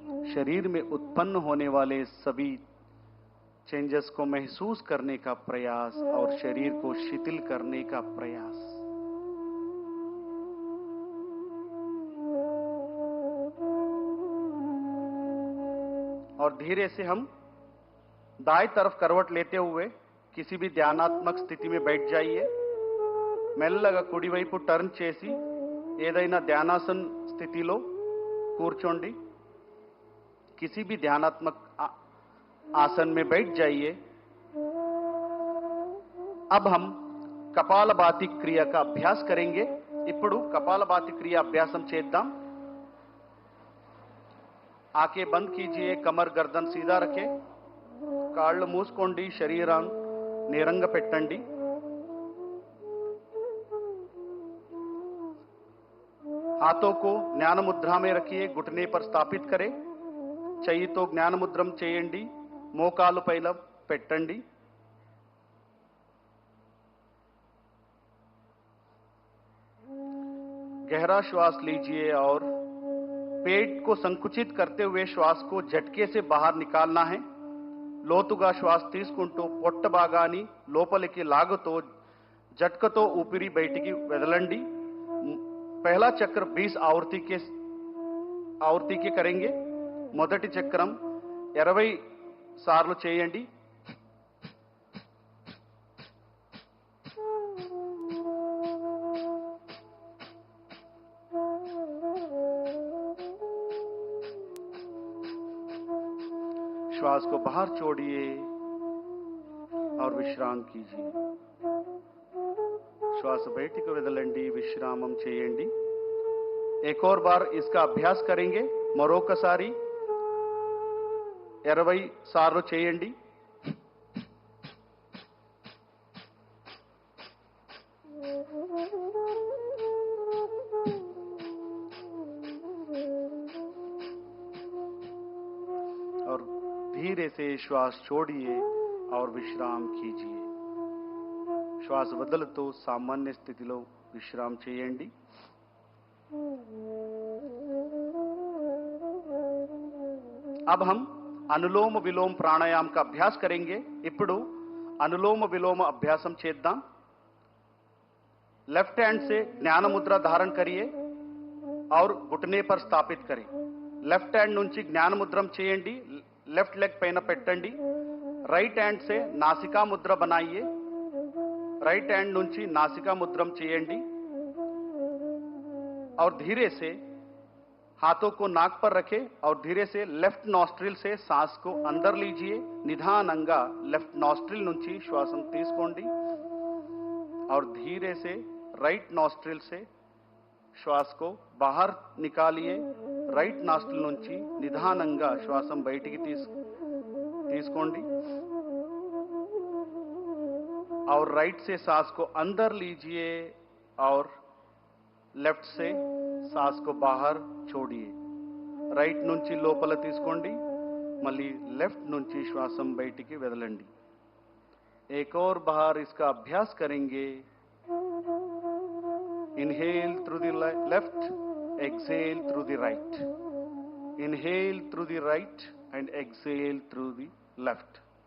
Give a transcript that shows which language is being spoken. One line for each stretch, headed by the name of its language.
Hindi: शरीर में उत्पन्न होने वाले सभी चेंजेस को महसूस करने का प्रयास और शरीर को शिथिल करने का प्रयास. और धीरे से हम दाएं तरफ करवट लेते हुए किसी भी ध्यानात्मक स्थिति में बैठ जाइए.
Telugu: మెల్లగా కుడివైపు టర్న్ చేసి ఏదైనా ధ్యానాసన స్థితిలో కూర్చోండి.
Hindi: किसी भी ध्यानात्मक आसन में बैठ जाइए. अब हम कपालभाति क्रिया का अभ्यास करेंगे.
Telugu: ఇప్పుడు कपालभाति क्रिया अभ्यासम చేద్దాం.
Hindi: आंखें बंद कीजिए, कमर गर्दन सीधा रखे,
Telugu: కాళ్ళు మూసుకోండి, శరీరాన్ని నేరంగా పెట్టండి.
Hindi: हाथों को ज्ञान मुद्रा में रखिए, घुटने पर स्थापित करें.
Telugu: చెయ్యితో జ్ఞాన ముద్రం చేయండి, మోకాలు పైన పెట్టండి.
Hindi: गहरा श्वास लीजिए और पेट को संकुचित करते हुए श्वास को झटके से बाहर निकालना है.
Telugu: లోతుగా శ్వాస తీసుకుంటూ పొట్ట భాగాన్ని లోపలికి లాగుతూ झटकతో ఊపిరి బయటికి వదలండి.
Hindi: पहला चक्र 20 आवर्ती के करेंगे.
Telugu: మొదటి చక్రం 20 సార్లు చేయండి.
Hindi: श्वास को बाहर छोड़िए और विश्राम कीजिए.
Telugu: श्वास బయటికి వదలండి, విశ్రామం చేయండి.
Hindi: एक और बार इसका अभ्यास करेंगे.
Telugu: మరొకసారి 20 సార్లు చేయండి.
Hindi: और धीरे से श्वास छोड़िए और विश्राम कीजिए.
Telugu: श्वास వదులుతూ సామాన్య స్థితిలో విశ్రామం చేయండి.
Hindi: अब हम अनुलोम विलोम प्राणायाम का अभ्यास करेंगे.
Telugu: ఇప్పుడు अनुलोम विलोम अभ्यासम చేద్దాం.
Hindi: लेफ्ट हैंड से ज्ञान मुद्रा धारण करिए और घुटने पर स्थापित करें.
Telugu: लेफ्ट हैंड నుంచి జ్ఞాన ముద్రం చేయండి, लेफ्ट लेग పైన పెట్టండి.
Hindi: राइट हैंड से नासिका मुद्रा बनाइए.
Telugu: राइट हैंड నుంచి नासिका मुद्रम చేయండి
Hindi: और धीरे से हाथों को नाक पर रखें और धीरे से लेफ्ट नॉस्ट्रिल से सांस को अंदर लीजिए.
Telugu: निधानंगा लेफ्ट नॉस्ट्रिल నుంచి శ్వాసం తీసుకోండి
Hindi: और धीरे से राइट नॉस्ट्रिल से श्वास को बाहर निकालिए.
Telugu: राइट नॉस्ट्रिल నుంచి నిదానంగా శ్వాసం బయటికి తీసుకోండి
Hindi: और राइट से सांस को अंदर लीजिए और लेफ्ट से सांस को बाहर छोड़िए.
Telugu: राइट నుంచి లోపల తీసుకోండి, మళ్ళీ लेफ्ट నుంచి శ్వాసం బయటికి వదలండి.
Hindi: एक और बार इसका अभ्यास करेंगे.
English: Inhale through the left, exhale through the right. Inhale through the right and exhale through the left.